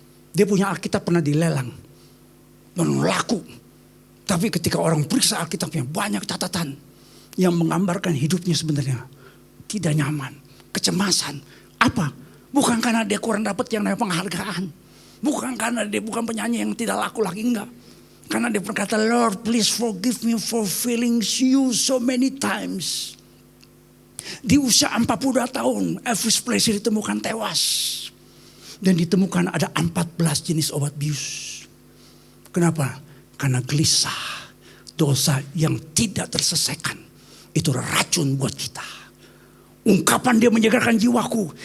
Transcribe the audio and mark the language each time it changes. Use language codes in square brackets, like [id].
[id] Dia punya Alkitab pernah dilelang. Dan laku. Tapi ketika orang periksa Alkitabnya banyak catatan. Yang menggambarkan hidupnya sebenarnya tidak nyaman, kecemasan. Apa? Bukan karena dia kurang dapat yang namanya penghargaan. Bukan karena dia bukan penyanyi yang tidak laku lagi, enggak. Karena dia berkata, [en] Lord please forgive me for failing you so many times. [id] Di usia 42 tahun Elvis Presley ditemukan tewas. Dan ditemukan ada 14 jenis obat bius. Kenapa? Karena gelisah, dosa yang tidak terselesaikan. Itu racun buat kita. Ungkapan dia menyegarkan jiwaku.